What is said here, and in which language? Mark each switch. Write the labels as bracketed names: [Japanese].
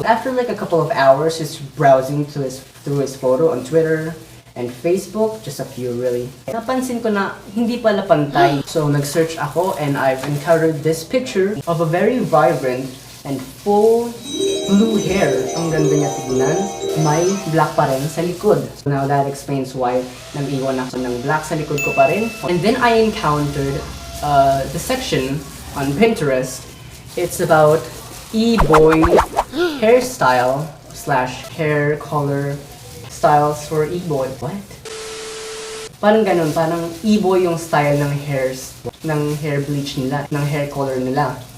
[English] After like a couple of hours just browsing through his photo on Twitter and Facebook, just a few really, [Filipino] napansin ko na hindi pala pantay. [English] So [Filipino] nag-search ako [English] and I've encountered this picture of a very vibrant and full blue hair. [Filipino] Ang ganda niya tignan. May black pa rin sa likod. [English] So now that explains why [Filipino] nag-iwan ako ng black sa likod ko pa rin. [English] And then I encountered the section on Pinterest. It's about e-boy hairstyle / hair color styles for e-boy. What? [Filipino] Parang ganun, parang e-boy yung style ng hair bleach nila, ng hair color nila.